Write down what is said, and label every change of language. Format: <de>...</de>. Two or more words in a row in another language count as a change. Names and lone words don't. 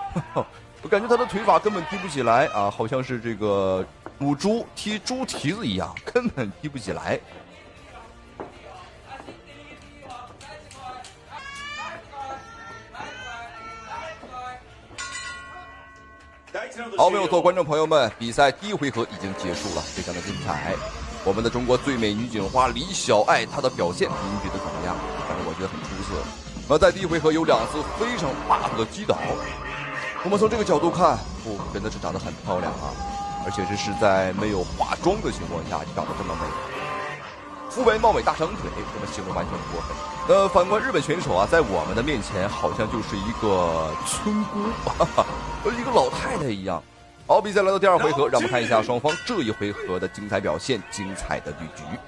<zh>我感覺他的腿法根本提不起來好像是這個母豬踢豬蹄子一樣，根本提不起來。好，没有錯，觀眾朋友們，比賽第一回合已經結束了，非常的精彩。我們的中國最美女警花李曉愛，她的表現您覺得怎麼樣？反正我覺得很出色。在第一回合有2次非常霸道的擊倒。我們從這個角度看，真的是長得很漂亮而且这是在沒有化妝的情況下長得這麼美，膚白貌美、大長腿，這麼形容完全不過分。反觀日本選手在我們的面前好像就是一個村姑，一個老太太一樣。好，比賽來到第2回合，讓我們看一下雙方這一回合的精彩表現，精彩的對局。</zh>